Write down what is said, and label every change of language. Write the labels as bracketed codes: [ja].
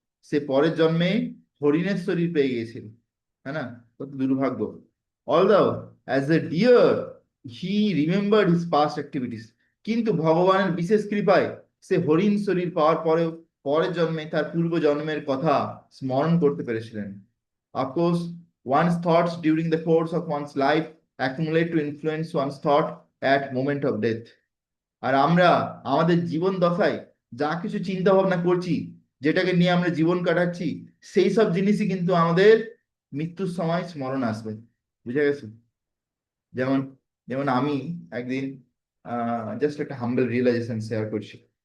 [bn] সে পরের জন্মে হরিণের শরীর পেয়ে গিয়েছিল। হ্যাঁ না? কত দুর্ভাগ্য। [en] Although as a deer he remembered his past activities. [bn] কিন্তু ভগবানের বিশেষ কৃপায় সে হরিণ শরীর পাওয়ার পরেও পরের জন্মে তার পূর্ব জন্মের কথা স্মরণ করতে পেরেছিলেন। [en] Of course, one's thoughts during the course of one's life accumulate to influence one's thought at moment of death. [bn] আর আমরা আমাদের জীবন দশায় যা কিছু চিন্তা ভাবনা করছি, যেটাকে নিয়ে আমরা জীবন কাটাচ্ছি, সেই সব জিনিসই কিন্তু আমাদের মৃত্যুর সময় স্মরণ আসবে। বুঝে গেছে? যেমন যেমন আমি একদিন জাস্ট একটা হাম্বল রিয়েলাইজেশন শেয়ার করছি।